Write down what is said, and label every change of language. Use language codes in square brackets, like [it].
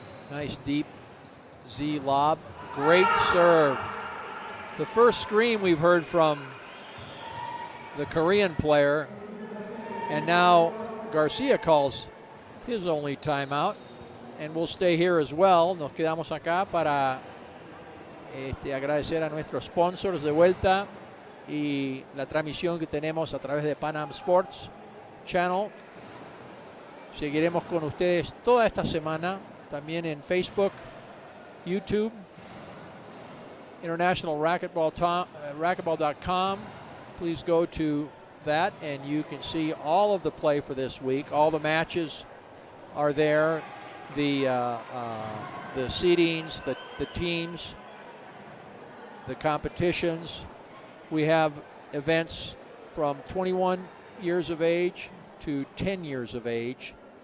[en] Nice deep Z lob. Great serve. The first scream we've heard from the Korean player, and now Garcia calls his only timeout, and we'll stay here as well. [es] Nos quedamos acá para agradecer a nuestros sponsors de vuelta y la transmisión que tenemos a través de Pan Am Sports Channel. Seguiremos con ustedes toda esta semana, también en Facebook, YouTube, International Racquetball.com. [en] Please go to that and you can see all of the play for this week. All the matches are there, the seedings, the teams, the competitions. We have events from 21 years of age to 10 years of age.